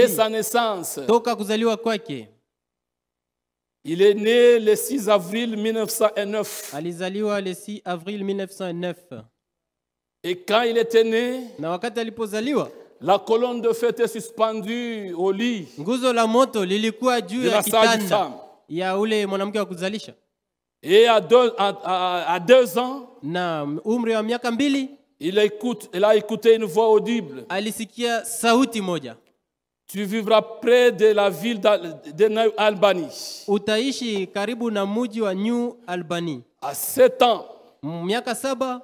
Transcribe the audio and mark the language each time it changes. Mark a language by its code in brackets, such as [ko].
[fr] Dès sa naissance. [sw] Toka kuzaliwa kwake. [fr] Il est né le 6 avril 1909. [sw] Alizaliwa [fr] le 6 avril 1909. Et quand il était né, [sw] na wakati alipozaliwa, [fr] la colonne de feu était suspendue au lit. [sw] Nguzo la moto lilikuwa juu ya kitanda ya ule mwanamke wa kuzalisha. [fr] Et à 2 ans, [sw] na umri wa miaka 2, [fr] il a écouté une voix audible. [sw] Alisikia sauti moja. [fr] Tu vivras près de la ville de New Albany. [sw] Utaishi karibu na mji wa New Albany. [fr] À 7 ans, [sw] miaka 7,